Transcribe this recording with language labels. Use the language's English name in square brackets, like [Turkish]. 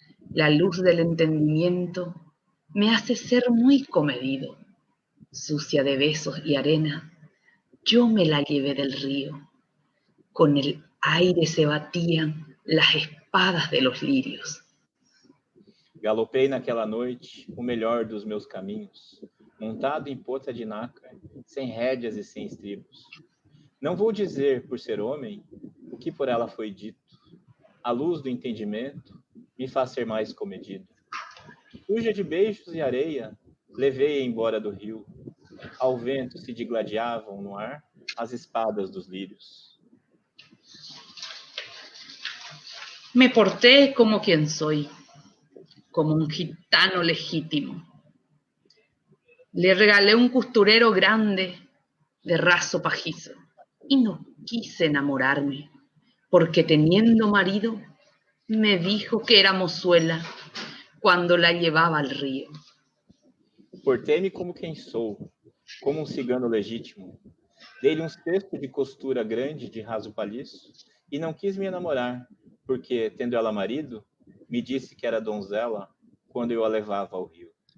[Spanish] La luz del entendimiento me hace ser muy comedido. Sucia de besos y arena, yo me la llevé del río. Con el aire se batían las espadas de los lirios. [Portuguese] Galopei naquela noite o melhor dos meus caminhos, montado em potra de nácar, sem rédeas e sem estribos. Não vou dizer, por ser homem, o que por ela foi dito. A luz do entendimento me faz ser mais comedido. Suja de beijos e areia, levei embora do rio. Ao vento se digladiavam no ar as espadas dos lírios. [Spanish] Me porté como quien soy, como un gitano legítimo. Le regalé un costurero grande de raso pajizo y no quise enamorarme, porque teniendo marido me dijo que era mozuela cuando la llevaba al río. [Portuguese] Portei-me como quem sou, como um cigano legítimo. Dei-lhe um cesto de costura grande de raso palhiço e não quis me enamorar, porque, tendo ela marido, me disse que era donzela quando eu a levava ao rio.